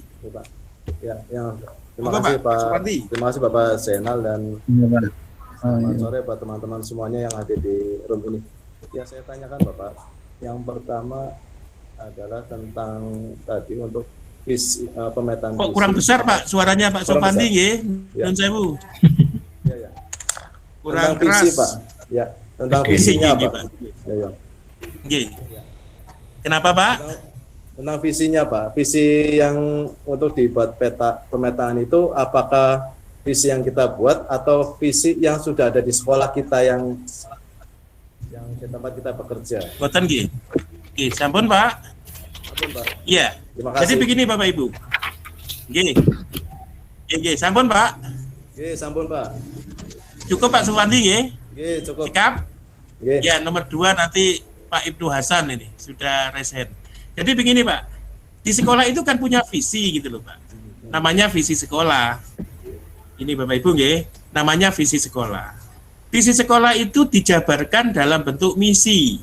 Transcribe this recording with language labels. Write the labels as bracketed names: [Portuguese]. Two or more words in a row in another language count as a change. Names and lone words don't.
[Indonesian] Ya, terima kasih Pak. Terima kasih Bapak Zainal dan selamat sore buat teman-teman semuanya yang ada di room ini. Ya, saya tanyakan Bapak. Yang pertama adalah tentang tadi untuk pemetaan. Kok kurang besar Pak suaranya Pak Sofandi nggih? [Javanese] Nun sewu. [Indonesian] Ya. Kurang tentang keras. visi, Pak. Ya, tentang visinya Pak. Ya. Nggih. Kenapa Pak? Tentang visinya Pak, visi yang untuk dibuat pemetaan itu apakah visi yang kita buat atau visi yang sudah ada di sekolah kita yang di tempat kita bekerja? [Javanese] Boten nggih. Nggih, sampun Pak. Sampun Pak. [Indonesian] Iya. Terima kasih. Jadi begini Bapak Ibu. [Javanese] Nggih. Nggih, sampun Pak. Nggih, sampun Pak. [Indonesian] Cukup Pak Sofandi nggih? [Javanese] Nggih, [Indonesian] cukup. Sikap? [Javanese] Nggih. [Indonesian] Ya, nomor 2 nanti Pak Ibnu Hasan ini sudah resen. Jadi begini Pak, di sekolah itu kan punya visi gitu loh Pak. Namanya visi sekolah. Ini Bapak Ibu nggih, namanya visi sekolah. Visi sekolah itu dijabarkan dalam bentuk misi.